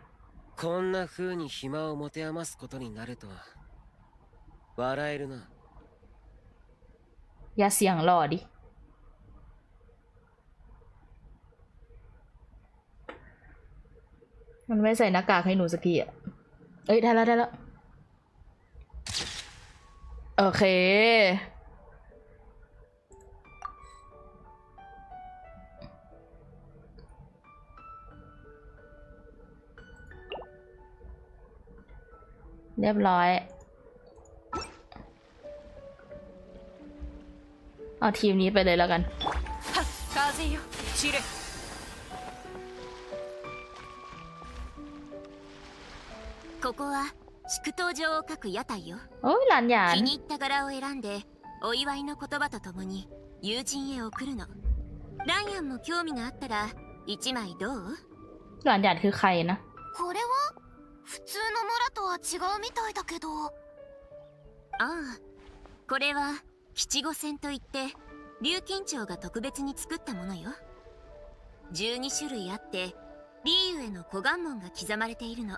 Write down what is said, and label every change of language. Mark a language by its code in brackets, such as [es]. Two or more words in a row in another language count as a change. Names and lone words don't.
[ja] こんな風に暇を持て余すことになるとは笑えるな [th] อย่าเสียงหล่อดิมันไม่ใส่หน้ากากให้หนูสักทีอะเอ้ยได้แล้ว โอเคเรียบร้อยเอาทีมนี้ไปเลยแล้วกัน [ja] ここは祝祷状を書く屋台よ。 [th] โอ้ยหลานหยาน [ja] 気に入った柄を選んでお祝いの言葉とともに友人へ送るの。ライアンも興味があったら一枚どう？ [th] หลานหยานคือใครนะ [ja] これは普通のモラとは違うみたいだけど。ああ、これは吉五線といって竜金長が特別に作ったものよ。12種類あってリーユへの古願紋が刻まれているの。